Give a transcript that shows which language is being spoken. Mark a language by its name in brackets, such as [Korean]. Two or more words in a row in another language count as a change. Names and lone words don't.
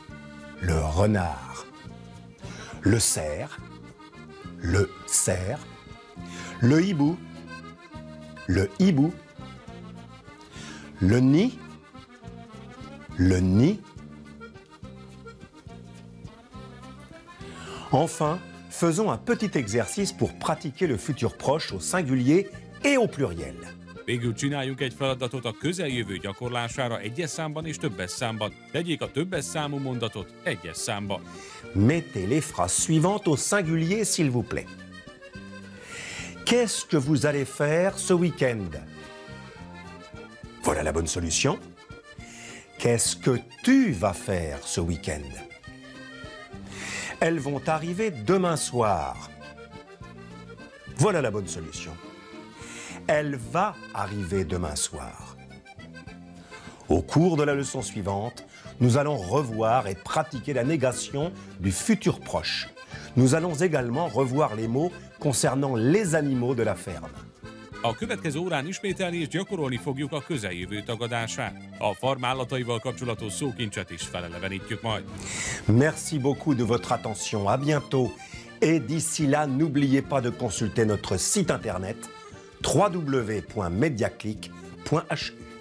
[French] le cerf, le hibou, le nid, Enfin, faisons un petit exercice pour pratiquer le futur proche au singulier et au pluriel. [Hungarian] Végül csináljunk egy feladatot a közeljövő gyakorlására egyes számban és többes számban. Tegyék a többes számú mondatot egyes számba. [French] Mettez les phrases suivantes au singulier, s'il vous plaît. Qu'est-ce que vous allez faire ce week-end? Voilà la bonne solution. Qu'est-ce que tu vas faire ce week-end? Elles vont arriver demain soir. Voilà la bonne solution. Elle va arriver demain soir. Au cours de la leçon suivante, nous allons revoir et pratiquer la négation du futur proche. Nous allons également revoir les mots concernant les animaux de la ferme. [Hungarian] A következő órán ismételni és gyakorolni fogjuk a közeljövő tagadását. A farm állataival kapcsolatos szókincset is felelevenítjük majd. [French] Merci beaucoup de votre attention. À bientôt. Et d'ici là, n'oubliez pas de consulter notre site internet www.mediaclick.hu.